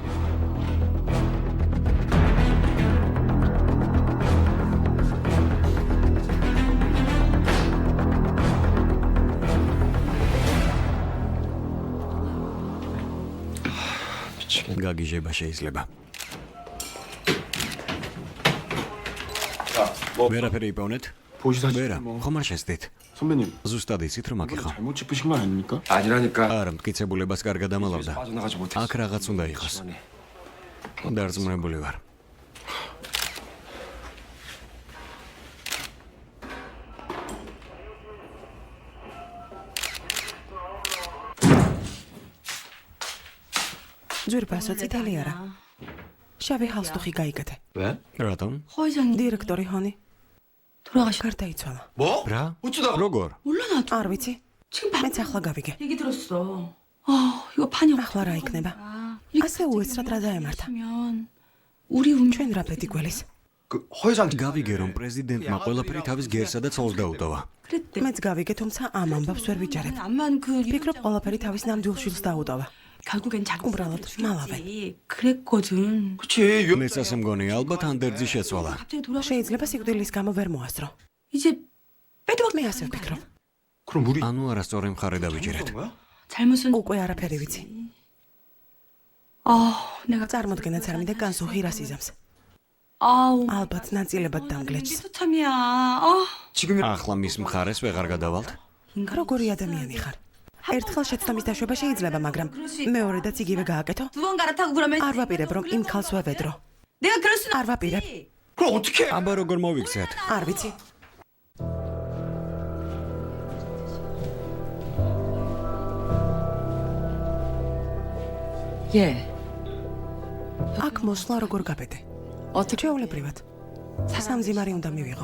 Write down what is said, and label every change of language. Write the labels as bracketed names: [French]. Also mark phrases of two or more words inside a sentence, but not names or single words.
[Georgian] გაგიჟება შეიძლება. ვერაფერი იპოვნეთ? ვერა, ხომ არ შესდით? [Korean] 선배님, [Georgian] ზუსტად იცით რომ აქ იყო. [Korean] 잘못 짚으신 건 아닙니까? 아니라니까. [Georgian] არა, მტკიცებულებას კარგად ამალავდა. [Korean] 빠져나가지 못했어. [Georgian] აქ რაღაც უნდა იყოს. დარწმუნებული ვარ. ძვირფასო წითელი არა. შავი ჰალსტუხი გაიგეთე. [Korean] 왜? [Georgian] რატომ? [Korean] 허회장이 [Georgian] დირექტორი ჰონი [Korean] 돌아가시. [Georgian] გარდაიცვალა. [Korean] 뭐? [Georgian] რა? [Korean] 어쩌다? [Georgian] როგორ? [Korean] 몰라 나도. [Georgian] არ ვიცი. [Korean] 지금 [Georgian] მეც ახლა გავიგე. [Korean] 얘기 들었어. 이거 판이 [Georgian] ახლა რა იქნება? ასე უეცრად რა დაემართა? [Korean] 면 우리 운 [Georgian] ჩვენ რა პეტი გველის? [Korean] 그 허회장 [Georgian] გავიგე რომ პრეზიდენტმა ყველაფერი თავის გერსა და ცოლს დაუტოვა. [Korean] 그랬대. [Georgian] მეც გავიგე, თუმცა ამ ამბავს ვერ ვიჯერებ. [Korean] 암만 그 [Georgian] ფიქრობ ყველაფერი თავის ნამდვილ შვილს დაუტოვა. [Korean] 결국엔 자기 [Georgian] 우ბრალოდ მალავე. [Korean] 그랬거든. 그치. [Georgian] მეც ასე მგონი, ალბათ ანდერძი შეცვალა. [Korean] 갑자기 돌아. [Georgian] შეიძლება სიკვდილის გამო ვერ მოასწრო. [Korean] 이제 빼도 [Georgian] მე ასე ვფიქრობ. [Korean] 그럼 우리 [Georgian] ანუ არასწორი მხარე დავიჯერეთ. [Korean] 잘못은 [Georgian] უკვე არაფერი ვიცი. [Korean] 내가 [Georgian] წარმოდგენაც არ მინდა განსუხი რას იზამს. [Korean] 아우 [Georgian] ალბათ ნაწილებად დამგლეჭს. [Korean] 이게 참이야. 지금이 [Georgian] ახლა მის მხარეს ვეღარ გადავალთ. როგორი ადამიანი ხარ? ერთხელ შეცდომის დაშვება შეიძლება, მაგრამ მეორედაც იგივე გააკეთო? [Korean] 두 번 갈아타고 그러면 [Georgian] არ ვაპირებ რომ იმ ქალს ვევედრო. [Korean] 내가 그럴 수는 [Georgian] არ ვაპირებ. [Korean] 그럼 어떻게? [Georgian] აბა როგორ მოვიქცეთ? არ ვიცი. [Korean] 예. [Georgian] აქ მოსვლა როგორ გაბედე? ჩვეულებრივად. სამძიმარი უნდა მივიღო.